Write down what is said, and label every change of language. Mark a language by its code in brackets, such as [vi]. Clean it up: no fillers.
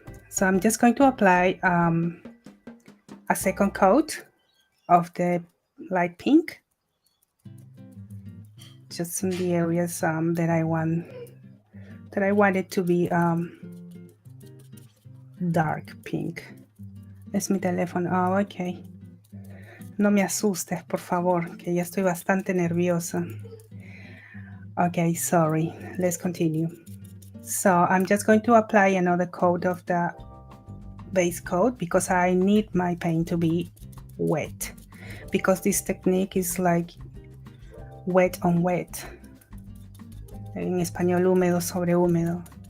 [en] So I'm just going to apply a second coat of the light pink, just in the areas that I want it to be dark pink. [es] Es mi teléfono. Oh, ok. No me asustes, por favor, que ya estoy bastante nerviosa. [en] Okay, sorry. Let's continue. So I'm just going to apply another coat of the base coat because I need my paint to be wet, because this technique is like wet on wet. [es] En español, húmedo sobre húmedo.